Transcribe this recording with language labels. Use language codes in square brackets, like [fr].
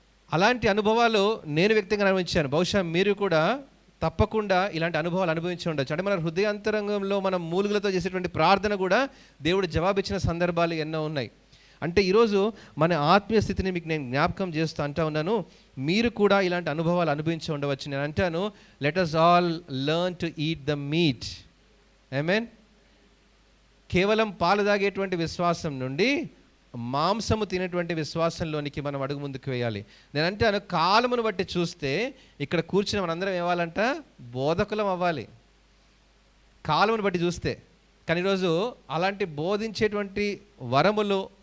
[te] అలాంటి అనుభవాలు నేను వ్యక్తిగా అనుభవించాను. బహుశా మీరు కూడా తప్పకుండా ఇలాంటి అనుభవాలు అనుభవించి ఉండొచ్చు. అంటే మన హృదయాంతరంగంలో మనం మూలుగులతో చేసేటువంటి ప్రార్థన కూడా దేవుడు జవాబిచ్చిన సందర్భాలు ఎన్నో ఉన్నాయి. అంటే ఈరోజు మన ఆత్మీయ స్థితిని మీకు నేను జ్ఞాపకం చేస్తూ అంటా ఉన్నాను, మీరు కూడా ఇలాంటి అనుభవాలు అనుభవించి ఉండవచ్చు. నేను అంటాను, [en] Let us all learn to eat the meat. Amen. [te] కేవలం పాలు తాగేటువంటి విశ్వాసం నుండి మాంసము తినేటువంటి విశ్వాసంలోనికి మనం అడుగు ముందుకు వేయాలి. నేను అంటాను, కాలమును బట్టి చూస్తే ఇక్కడ కూర్చుని మనందరం ఏవాలంట, బోధకులం అవ్వాలి కాలమును బట్టి చూస్తే. కానీ ఈరోజు అలాంటి బోధించేటువంటి వరములు